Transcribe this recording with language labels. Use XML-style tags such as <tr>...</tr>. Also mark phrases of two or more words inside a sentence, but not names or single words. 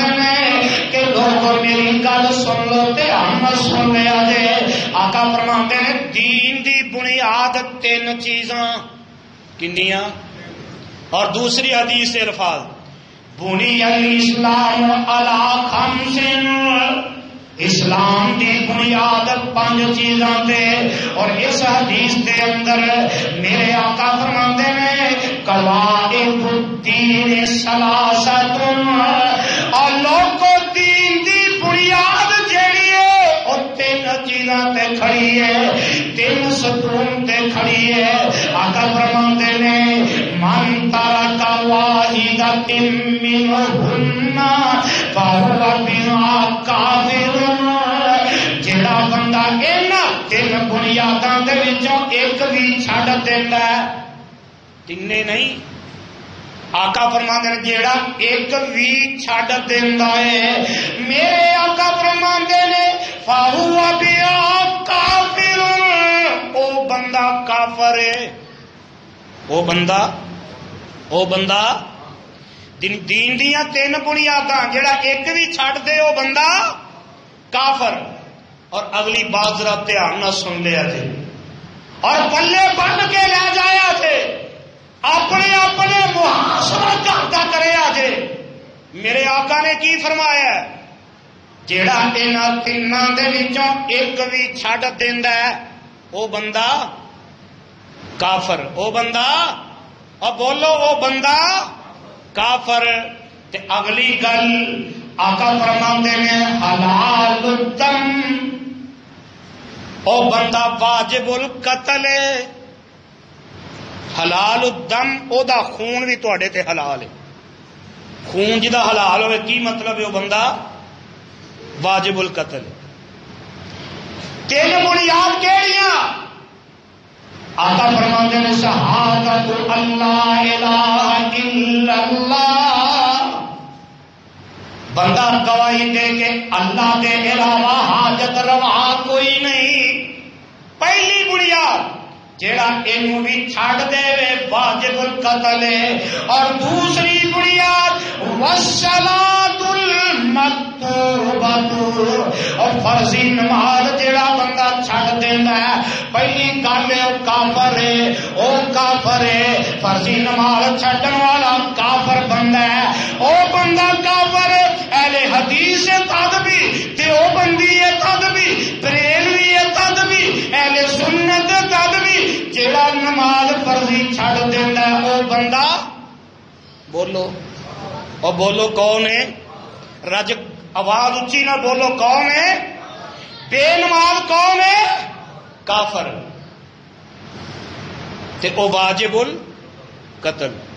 <pa>ہیں کہ لوگوں میری گل سن لو تے ہم سن لیا جے آقا فرماتے ہیں دین دی بنیاد تین چیزاں کنیاں اور دوسری حدیث الفاظ</pa> <ar>بنی الاسلام علی خمس</ar> <pa>اسلام دی بنیاد 5 چیزاں تے اور اس حدیث دے اندر میرے آقا فرماندے نے</pa> <ar>قواعد الدین ثلاثۃ</ar> <pa>اور لوگوں دین دی بنیاد جیڑی ہے او 3 چیزاں تے کھڑی ہے 3 ستون تے کھڑی ہے آقا فرماندے نے</pa> <ar>من ترک واحدۃ منہن فہو بها</ar> <pa>کافر جڑا بندہ انہاں 3 بنیاداں دے وچوں ایک بھی چھڈ دیندا ہے تینے نہیں آقا فرماندے نے جیڑا ایک بھی چھڈ دیندا ہے میرے آقا فرماندے نے</pa> <ar>فہو بها</ar> <pa>کافر او بندہ کافر ہے او بندہ دین دیاں 3 بنیاداں جڑا ایک بھی چھڈ دے او بندہ کافر اور اگلی بات ذرا دھیان نہ سن لیا جے اور پلے بن کے لے جایا جے اپنے اپنے محاسبہ کرتا کریا جے میرے آقا نے کی فرمایا ہے جیڑا انہاں 3 دے وچوں ایک بھی چھڈ دیندا ہے او بندہ کافر او بندہ اور بولو او بندہ کافر تے اگلی گل آقا فرماندے نے</pa> <ar>حلال الدم</ar> <pa>او بندہ واجب القتل ہے</pa> <ar>حلال الدم</ar> <pa>او دا خون بھی تواڈے تے حلال ہے خون جدا حلال ہوئے کی مطلب ہے وہ بندہ واجب القتل. 3 بنیاد کیڑیاں؟ آقا فرماتے ہیں شہادت</pa> <ar>اللہ الہ الا اللہ،</ar> <pa>بندہ گواہی دے کہ اللہ کے علاوہ حاجت روا کوئی نہیں. پہلی بنیاد جیڑا اینو بھی چھڑ دے وے واجب القتل ہے. اور دوسری بنیاد</pa> <ar>والصلاۃ المکتوبہ،</ar> <pa>اور فرضی نماز جیڑا بندہ چھڑ دیندا ہے پہلی گل ہے او کافر ہے، او کافر ہے. فرضی نماز چھڈن والا کافر بندہ ہے، او بندہ کافر ہے. اہل حدیث ہے تد بھی تے او بندی ہے تد بھی، بریلوی ہے تد بھی، اہل سنت ہے تد بھی. جیڑا نماز فرضی چھڑ دیندا ہے او بندہ، بولو اور بولو کون ہے؟ رج آواز اچھی نہ بولو کون ہے؟ بے نماز کون ہے؟ کافر. تے او واجب القتل.</pa>